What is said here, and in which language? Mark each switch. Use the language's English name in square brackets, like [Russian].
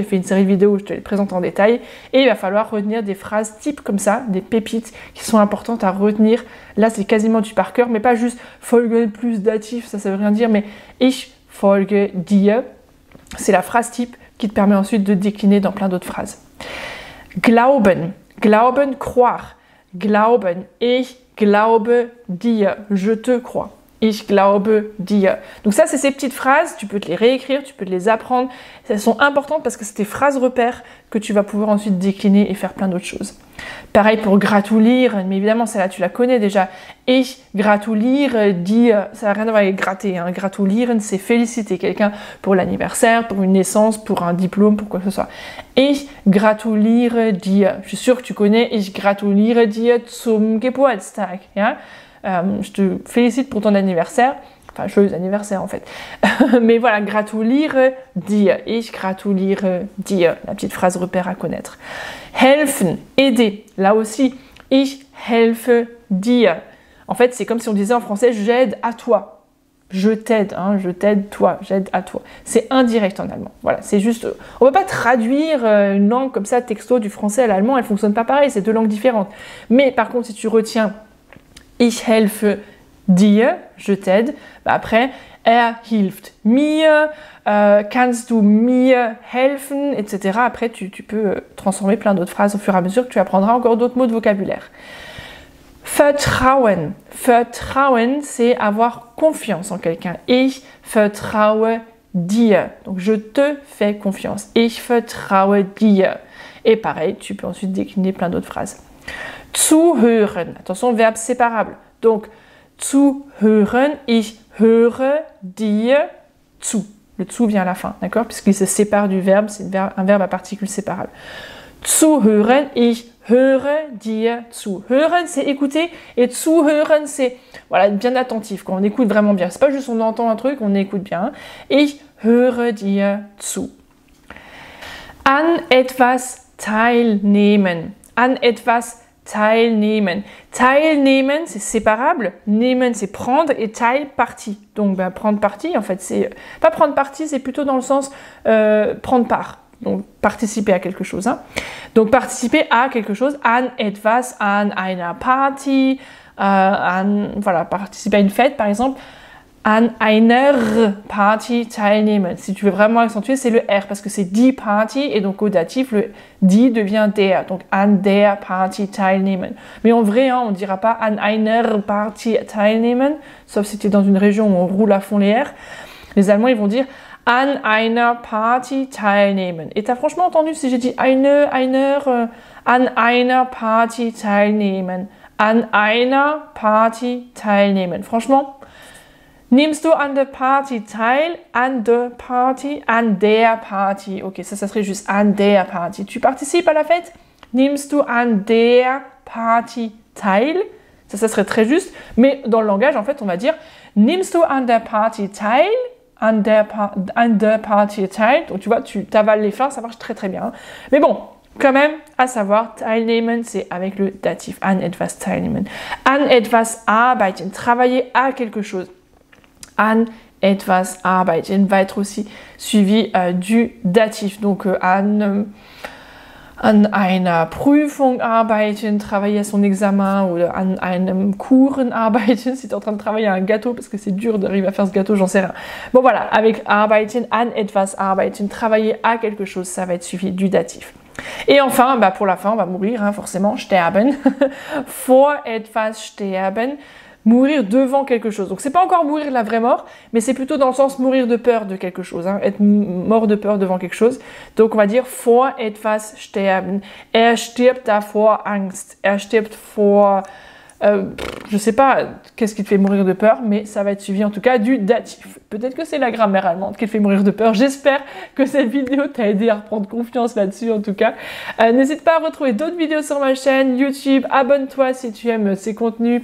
[French] J'ai fait une série de vidéos où je te les présente en détail. Et il va falloir retenir des phrases types comme ça, des pépites qui sont importantes à retenir. Là, c'est quasiment du par cœur, mais pas juste folgen plus datif, ça veut rien dire, mais [German] ich folge dir, [French] c'est la phrase type qui te permet ensuite de décliner dans plein d'autres phrases. [German] Glauben, glauben, [French] croire. [German] Glauben, ich glaube dir, [French] je te crois. [German] Ich glaube dir. [French] Donc ça, c'est ces petites phrases, tu peux te les réécrire, tu peux te les apprendre. Elles sont importantes parce que c'est tes phrases repères que tu vas pouvoir ensuite décliner et faire plein d'autres choses. Pareil pour gratulieren, mais évidemment, celle-là, tu la connais déjà. [German] Ich gratuliere dir, [French] ça n'a rien à voir avec gratter. Hein. Gratulieren, c'est féliciter quelqu'un pour l'anniversaire, pour une naissance, pour un diplôme, pour quoi que ce soit. [German] Ich gratuliere dir. [French] Je suis sûre que tu connais. [German] Ich gratuliere dir zum Geburtstag. Ja? [French] Je te félicite pour ton anniversaire. Enfin, joyeux anniversaire en fait. Mais voilà, [German] gratuliere dir. Ich gratuliere dir. [French] La petite phrase repère à connaître. Helfen, aider. Là aussi, [German] ich helfe dir. [French] En fait, c'est comme si on disait en français, j'aide à toi. Je t'aide, hein, je t'aide toi, j'aide à toi. C'est indirect en allemand. Voilà, c'est juste... On ne peut pas traduire une langue comme ça, texto, du français à l'allemand, elle ne fonctionne pas pareil, c'est deux langues différentes. Mais par contre, si tu retiens [German] Ich helfe dir, [French] je t'aide, après, [German] hilft mir, kannst du mir helfen, etc. [French] Après, tu peux transformer plein d'autres phrases au fur et à mesure que tu apprendras encore d'autres mots de vocabulaire. Vertrauen. Vertrauen, c'est avoir confiance en quelqu'un. [German] Ich vertraue dir. [French] Donc, je te fais confiance. [German] Ich vertraue dir. [French] Et pareil, tu peux ensuite décliner plein d'autres phrases. Zuhören. Attention, verbe séparable. Donc, [German] zuhören, ich höre dir zu. [French] Le zu vient à la fin, d'accord? Puisqu'il se sépare du verbe, c'est un verbe à particules séparables. Zuhören, [German] ich höre dir zu. [French] Hören, c'est écouter, et zuhören, c'est voilà, être bien attentif, quand on écoute vraiment bien. C'est pas juste on entend un truc, on écoute bien. [German] Ich höre dir zu. An etwas teilnehmen. An etwas teilnehmen. [French] Teilnehmen, c'est séparable. Nehmen, c'est prendre. Et teil, partie. Donc, prendre partie, en fait, c'est... Pas prendre partie, c'est plutôt dans le sens prendre part. Donc, participer à quelque chose. Hein. Donc, participer à quelque chose. [German] An etwas, an einer Party. [French] Voilà, participer à une fête, par exemple. [German] An einer Party teilnehmen. [French] Si tu veux vraiment accentuer, c'est le R parce que c'est die Party et donc au datif, le die devient der. Donc [German] an der Party teilnehmen. [French] Mais en vrai, hein, on ne dira pas [German] an einer Party teilnehmen, [French] sauf si tu es dans une région où on roule à fond les R. Les Allemands, ils vont dire [German] an einer Party teilnehmen. [French] Et tu as franchement entendu si j'ai dit [German] an einer Party teilnehmen. [French] An einer Party teilnehmen. Franchement, nimmst du an der Party teil? [German] An der Party? An der Party. [French] Ok, ça serait juste an der Party. Tu participes à la fête? [German] Nimmst du an der Party teil? [French] Ça serait très juste. Mais dans le langage, en fait, on va dire [German] nimmst du an der Party teil? An der Party teil. [French] Donc, tu vois, tu t'avales les fins, ça marche très très bien. Mais bon, quand même, à savoir, teilnehmen, c'est avec le datif. [German] An etwas teilnehmen. An etwas arbeiten. [French] Travailler à quelque chose. [German] An etwas arbeiten [French] va être aussi suivi du datif. Donc [German] an einer Prüfung arbeiten, [French] travailler à son examen, ou [German] an einem Kuchen arbeiten, [French] si tu es en train de travailler à un gâteau, parce que c'est dur d'arriver à faire ce gâteau, j'en sais rien. Bon voilà, avec arbeiten, [German] an etwas arbeiten, [French] travailler à quelque chose, ça va être suivi du datif. Et enfin, pour la fin, on va mourir, hein, forcément, sterben, [German] vor etwas sterben, [French] mourir devant quelque chose. Donc c'est pas encore mourir la vraie mort, mais c'est plutôt dans le sens mourir de peur de quelque chose, hein, être mort de peur devant quelque chose. Donc on va dire [German] vor etwas sterben. Er stirbt davor Angst. Er stirbt vor... [French] je sais pas qu'est-ce qui te fait mourir de peur, mais ça va être suivi en tout cas du datif. Peut-être que c'est la grammaire allemande qui te fait mourir de peur. J'espère que cette vidéo t'a aidé à reprendre confiance là-dessus en tout cas. N'hésite pas à retrouver d'autres vidéos sur ma chaîne YouTube. Abonne-toi si tu aimes ces contenus.